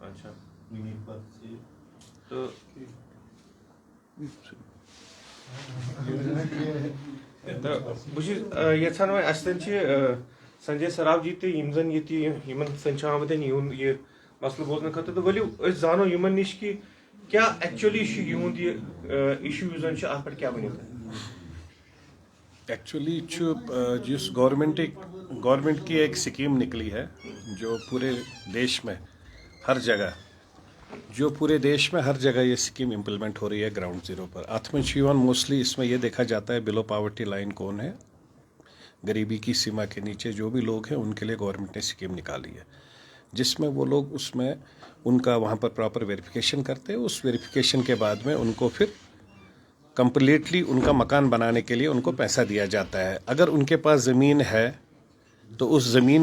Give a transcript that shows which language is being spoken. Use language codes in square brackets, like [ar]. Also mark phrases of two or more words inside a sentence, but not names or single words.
[ks] بہٕ چھُس یژھان وۄنۍ اَسہِ زَن چھِ سنجے سراف جی تہِ یِم زَن ییٚتہِ یِمن زَن چھُ آمُت یِہُنٛد یہِ مسلہٕ بوزنہٕ خٲطرٕ تہٕ ؤلِو أسۍ زانو یِمن نِش کہِ کیٛاہ ایکچُؤلی چھُ یِہُنٛد یہِ اِشوٗ یُس زَن چھُ اَتھ پٮ۪ٹھ کیٛاہ ؤنِو تُہۍ [ur] ایکچولی جس گورنمنٹ کی ایک سکیم نکلی ہے جو پورے دیش میں ہر جگہ یہ سکیم امپلیمنٹ ہو رہی ہے [en] ground zero [ur] پر اتھ میں موسٹلی اس میں یہ دیکھا جاتا ہے [en] below poverty line [ur] کون ہے غریبی کی سیما کے نیچے جو بھی لوگ ہیں ان کے لیے گورنمنٹ نے سکیم نکالی ہے جس میں وہ لوگ اس میں ان کا وہاں پر [en] proper verification [ur] کرتے ہیں اس ویریفیکیشن کے بعد میں ان کو پھر کمپلیٹلی ان کا مکان بنانے کے لیے ان کو پیسہ دیا جاتا ہے اگر ان کے پاس زمین ہے تو اس زمین